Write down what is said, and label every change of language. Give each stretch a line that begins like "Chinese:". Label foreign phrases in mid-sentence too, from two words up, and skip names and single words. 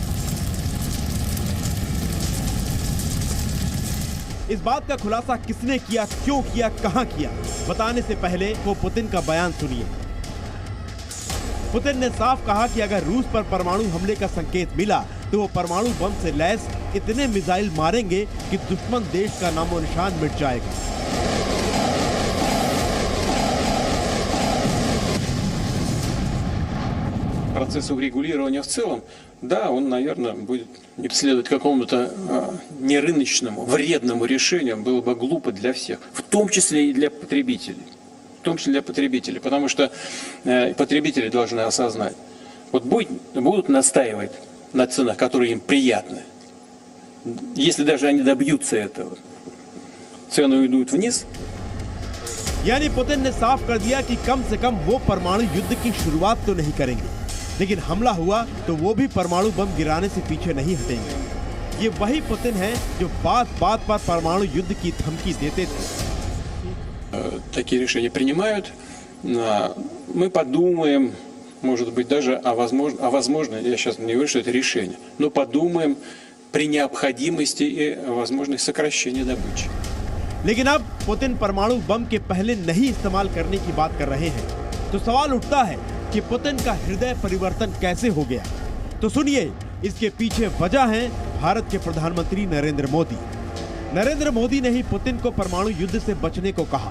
Hindi: इस बात का खुलासा किसने किया, क्यों किया, कहां किया, बताने से पहले वो पुतिन का बयान सुनिए। पुतिन ने साफ कहा कि अगर रूस पर परमाणु हमले का संकेत मिला तो वो परमाणु बम से लैस इतने मिसाइल मारेंगे कि दुश्मन देश का नामो निशान मिट जाएगा।
Russian: Процесс урегулирования в целом, да, он, наверное, будет следовать какому-то нерыночному, вредному решению, было бы глупо для всех, в том числе и для потребителей. В том числе для потребителей, потому что потребители должны осознать, вот будут настаивать на ценах, которые им приятны. Если даже они добьются этого, цены уйдут вниз.
Hindi: यानी पुतिन ने साफ कर दिया कि कम से कम वो परमाणु युद्ध की शुरुआत तो नहीं करेंगे, लेकिन हमला हुआ तो वो भी परमाणु बम गिराने से पीछे नहीं हटेंगे। ये वही पुतिन है जो बात बात पर परमाणु युद्ध की धमकी देते थे।
Russian: Такие решения принимают. Мы подумаем, может быть, даже возможно, я сейчас не говорю, что это решение, но подумаем при необходимости и возможной сокращении добычи.
Hindi: लेकिन अब पुतिन परमाणु बम के पहले नहीं इस्तेमाल करने की बात कर रहे हैं, तो सवाल उठता है कि पुतिन का हृदय परिवर्तन कैसे हो गया। तो सुनिए, इसके पीछे वजह है भारत के प्रधानमंत्री नरेंद्र मोदी। नरेंद्र मोदी ने ही पुतिन को परमाणु युद्ध से बचने को कहा।